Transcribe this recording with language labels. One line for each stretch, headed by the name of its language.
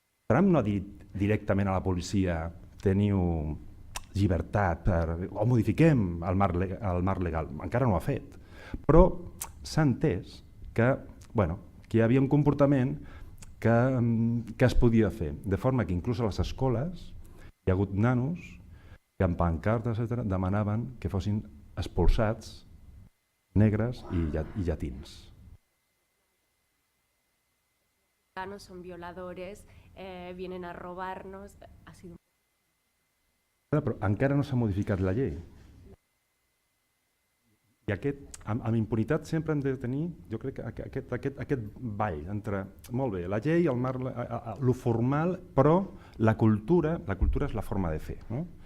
Catalan: Trump no ha dit directament a la policia teniu llibertat o modifiquem el marc legal, encara no ho ha fet, però s'ha entès que hi havia un comportament que es podia fer, de forma que inclús a les escoles hi ha hagut nanos que amb pancartes demanaven que fossin expulsats negres i llatins.
Spanish: Son violadores, vienen a robarnos.
Catalan: Però encara no s'ha modificat la llei. I amb impunitat sempre hem de tenir, jo crec que aquest ball entre, molt bé, la llei, el marc, lo formal, però la cultura és la forma de fer, no?